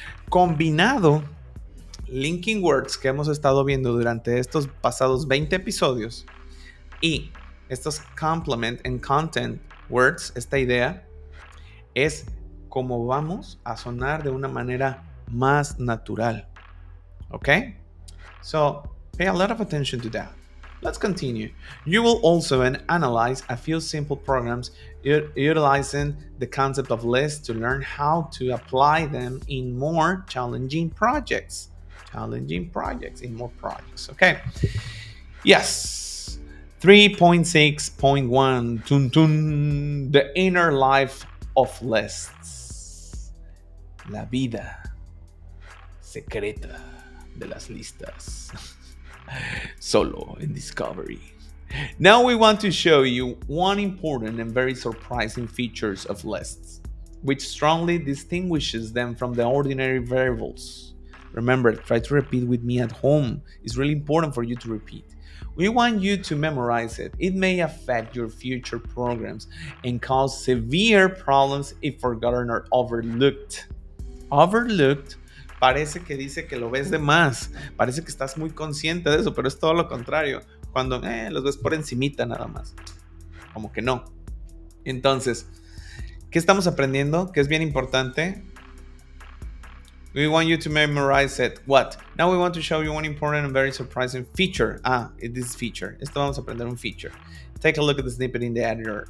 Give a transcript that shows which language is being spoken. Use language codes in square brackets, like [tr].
[es] Combinado, linking words que hemos estado viendo durante estos pasados 20 episodios y estos complement and content words, esta idea es como vamos a sonar de una manera más natural. [en] Okay? So, pay a lot of attention to that. Let's continue. You will also analyze a few simple programs utilizing the concept of lists to learn how to apply them in more challenging projects. In more projects. Okay. Yes. 3.6.1. The inner life of lists. [es] La vida secreta de las listas. Solo in Discovery. [en] Now we want to show you one important and very surprising features of lists, which strongly distinguishes them from the ordinary variables. Remember, try to repeat with me at home. It's really important for you to repeat. We want you to memorize it. It may affect your future programs and cause severe problems if forgotten or overlooked. [es] Overlooked parece que dice que lo ves de más, parece que estás muy consciente de eso, pero es todo lo contrario, cuando los ves por encimita nada más, como que no. Entonces, ¿qué estamos aprendiendo? Que es bien importante. [en] We want you to memorize it. What? Now we want to show you one important and very surprising feature. This feature. [es] Esto vamos a aprender un feature. [en] Take a look at the snippet in the editor.